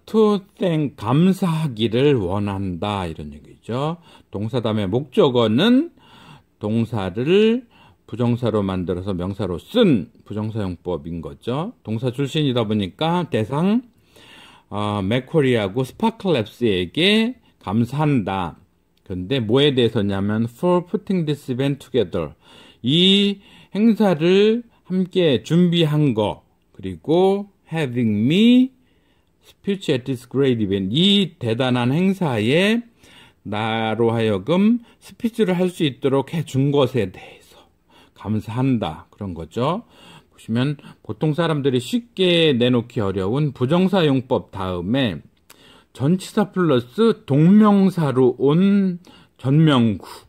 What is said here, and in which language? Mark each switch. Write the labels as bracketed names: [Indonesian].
[English] to thank [Korean] 감사하기를 원한다 이런 얘기죠. 동사 다음에 목적어는 동사를 부정사로 만들어서 명사로 쓴 부정사용법인 거죠. 동사 출신이다 보니까 대상 맥쿼리하고 스파클랩스에게 감사한다. 그런데 뭐에 대해서냐면 [English] for putting this event together. [Korean] 이 행사를 함께 준비한 거 그리고 [English] having me speech at this great event. [Korean] 이 대단한 행사에 나로 하여금 스피치를 할 수 있도록 해준 것에 대해서 감사한다. 그런 거죠. 보시면 보통 사람들이 쉽게 내놓기 어려운 부정사 용법 다음에 전치사 플러스 동명사로 온 전명구.